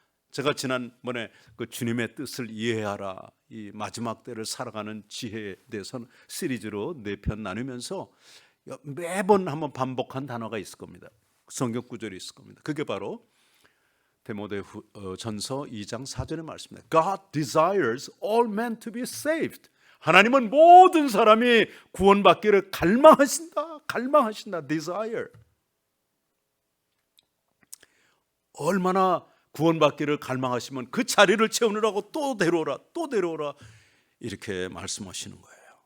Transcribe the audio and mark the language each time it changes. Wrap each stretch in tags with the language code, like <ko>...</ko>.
<ko>제가 지난번에 그 주님의 뜻을 이해하라, 이 마지막 때를 살아가는 지혜에 대해서는 시리즈로 4편 나누면서 매번 한번 반복한 단어가 있을 겁니다. 성경 구절이 있을 겁니다. 그게 바로 디모데전서 2장 4절의 말씀입니다.</ko> <en>God desires all men to be saved.</en> <ko>하나님은 모든 사람이 구원받기를 갈망하신다.</ko> <en>desire.</en> <ko>얼마나 구원받기를 갈망하시면 그 자리를 채우느라고 또 데려오라 이렇게 말씀하시는 거예요.</ko>